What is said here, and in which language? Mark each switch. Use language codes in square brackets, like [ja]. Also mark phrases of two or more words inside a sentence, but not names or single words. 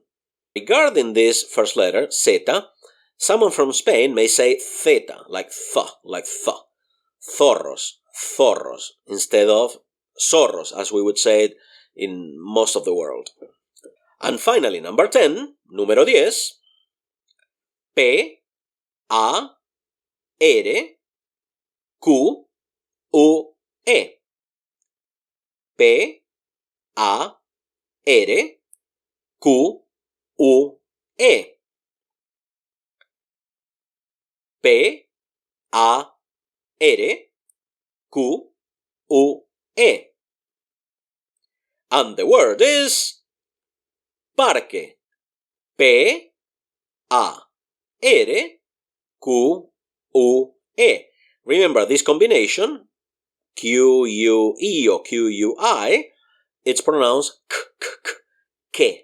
[en] Regarding this first letter, Z, someone from Spain may say theta, like th. Zorros, instead of zorros, as we would say it in most of the world. And finally, number 10, [es] número 10, P, A, R, Q, U, E. P, A, R, Q, U, E. P, A, R, Q, U, E. [en] And the word is Parque. P-A-R-Q-U-E. Remember this combination, Q-U-E or Q-U-I, it's pronounced k.